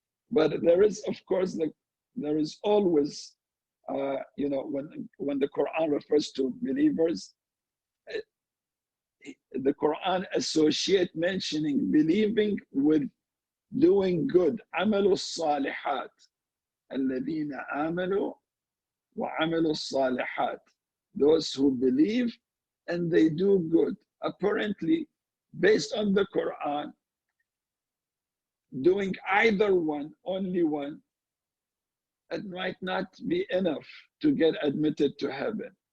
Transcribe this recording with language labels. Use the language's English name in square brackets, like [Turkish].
[English] But there is, of course, there is always, when the Quran refers to believers, the Quran associate mentioning believing with doing good. [Arabic] عملوا الصالحات الذين آمنوا وعملوا الصالحات. [English] Those who believe and they do good. Apparently, based on the Quran, doing either one, only one, it might not be enough to get admitted to heaven.